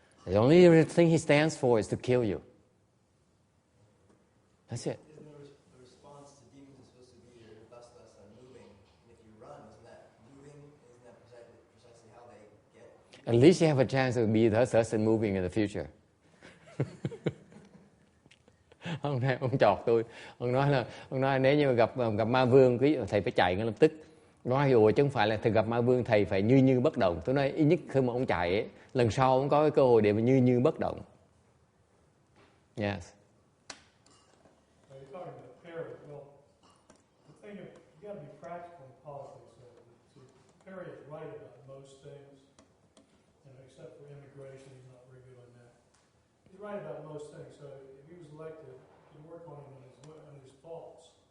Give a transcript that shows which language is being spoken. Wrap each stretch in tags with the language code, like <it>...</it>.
<en>The only thing he stands for is to kill you. That's it. Isn't the response to demons is supposed to be thus moving? And if you run, isn't that moving? Isn't that precisely how they get? At least you have a chance to be thus and moving in the future.</en> <vi>Ông chọt tôi. Ông nói nếu như gặp ma vương, thầy phải chạy ngay lập tức. Nói ủa chứ không phải là thầy gặp ma vương thầy phải như bất động. Tôi nói ít nhất khi mà ông chạy ấy, lần sau ông có cái cơ hội để mà như bất động.</vi> <en>Yes. You're talking about Perry. Well, the thing is, you got to be practical in politics. So Perry is right about most things, except for immigration, he's not very good on that. He's right about most things. So if he was elected, he'd work on his faults.</en>